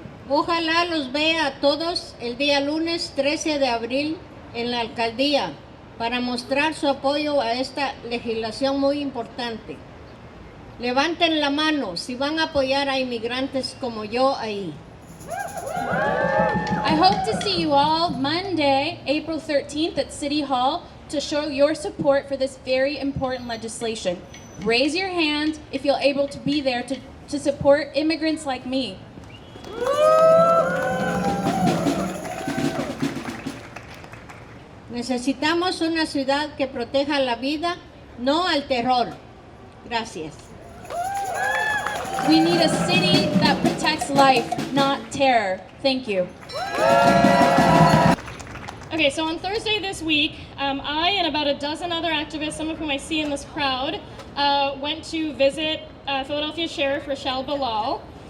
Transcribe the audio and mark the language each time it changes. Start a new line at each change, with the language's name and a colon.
Spanish: Ojalá los vea a todos el día lunes 13 de abril en la alcaldía para mostrar su apoyo a esta legislación muy importante. Levanten la mano si van a apoyar a inmigrantes como yo ahí.
English: I hope to see you all Monday, April 13th at City Hall to show your support for this very important legislation. Raise your hand if you're able to be there to support immigrants like me.
Spanish: Necesitamos una ciudad que proteja la vida, no al terror. Gracias.
English: We need a city that protects life, not terror. Thank you. Okay, so on Thursday this week, I and about a dozen other activists, some of whom I see in this crowd, went to visit Philadelphia Sheriff Rochelle Bilal.